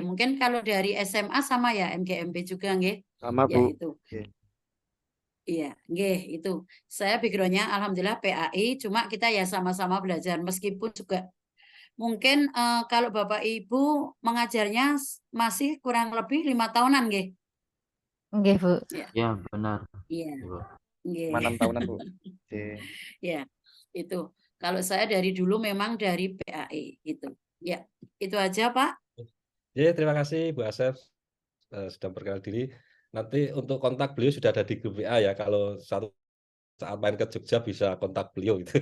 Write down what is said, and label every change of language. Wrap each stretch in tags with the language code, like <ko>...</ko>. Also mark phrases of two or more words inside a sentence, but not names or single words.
<id>Mungkin kalau dari SMA sama ya MGMP juga, nggih. Sama, ya Bu. itu. Iya, nggih, itu. Saya background-nya alhamdulillah PAI, cuma kita ya sama-sama belajar meskipun juga mungkin kalau Bapak Ibu mengajarnya masih kurang lebih 5 tahunan, nggih. Nggih, Bu. Ya, benar. Iya. Nggih. 6 tahunan, Bu. Ya, itu. Kalau saya dari dulu memang dari PAI itu. Ya, itu aja, Pak. Ya, terima kasih Bu Asep sudah berkenal diri. Nanti untuk kontak beliau sudah ada di grup WA ya. Kalau satu saat main ke Jogja bisa kontak beliau gitu.</id>